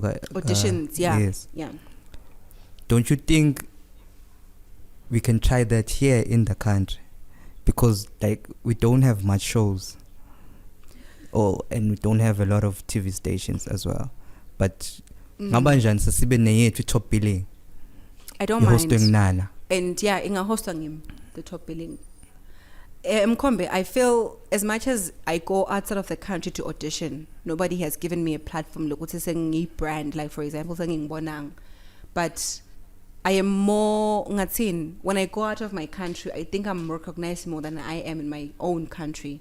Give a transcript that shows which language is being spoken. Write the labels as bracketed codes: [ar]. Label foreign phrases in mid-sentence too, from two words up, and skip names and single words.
[en] Auditions, Yes. Don't you think we can try that here in the country? Because we don't have much shows. And we don't have a lot of TV stations as well. [zu] But ngabanjani sasibe neyethu [en] top billing. I don't mind. Hosting Nana. And inga hosting him the top billing. Mkombe, I feel as much as I go outside of the country to audition, nobody has given me a platform. Look, what's a brand, like for example, singing Bonang. But I am more when I go out of my country, I think I'm recognized more than I am in my own country.